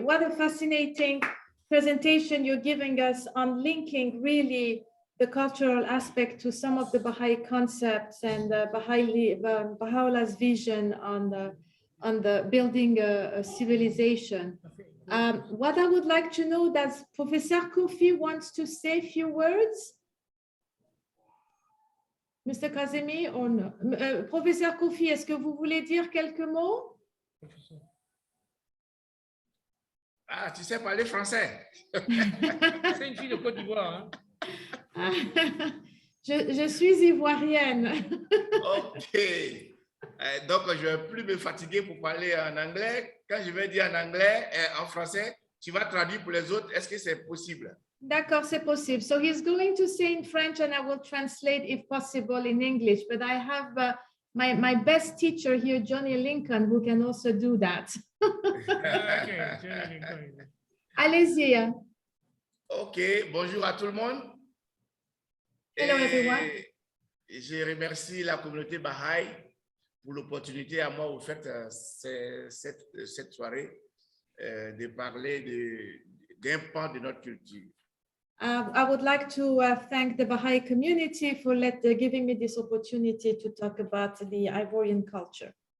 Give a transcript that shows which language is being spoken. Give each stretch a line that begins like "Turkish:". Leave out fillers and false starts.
English: What a fascinating presentation you're giving us on linking really the cultural aspect to some of the Baha'i concepts and Baha'u'llah's vision on the building a civilization. What I would like to know, does Professor Koffi wants to say a few words? Mr. Kazemi or no?
French: Professeur Koffi, est-ce que vous voulez dire quelques mots? Ah, tu sais parler français? C'est une fille de Côte d'Ivoire. Je suis ivoirienne. OK. Donc, je ne vais plus me fatiguer pour parler en anglais. Quand je vais dire en anglais, en français, tu vas traduire pour les autres. Est-ce que c'est possible? D'accord, c'est possible.
English: So he's going to say in French and I will translate if possible in English. But I have my best teacher here, Johnny Lincoln, who can also do that. Okay, Johnny Lincoln.
French: Allez-y. OK, bonjour à tout le monde.
English: Hello, everyone.
French: Je remercie la communauté Baha'i pour l'opportunité à moi, au fait, cette soirée, de parler d'un pan de notre culture.
English: I would like to thank the Baha'i community for giving me this opportunity to talk about the Ivorian culture.